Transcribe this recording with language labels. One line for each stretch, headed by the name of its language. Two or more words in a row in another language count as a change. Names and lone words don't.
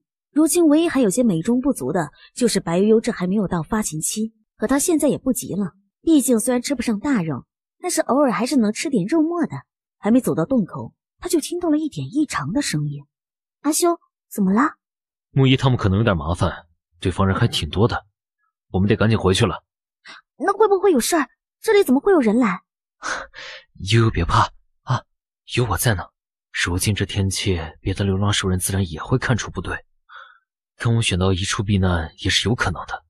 Chinese: 如今唯一還有些美中不足的就是白悠悠這還沒有到發情期，可他現在也不急了，畢竟雖然吃不上大肉，但是偶爾還是能吃點肉末的。還沒走到洞口，他就聽到了一點異常的聲音。阿修，怎麼了？木一他們可能有點麻煩，對方人還挺多的，我们得趕緊回去了。那會不會有事兒？這裡怎麼會有人來？悠悠別怕啊，有我在呢。如今這天氣，別的流浪獸人自然也會看出不對，跟我選到一處避難也是有可能的。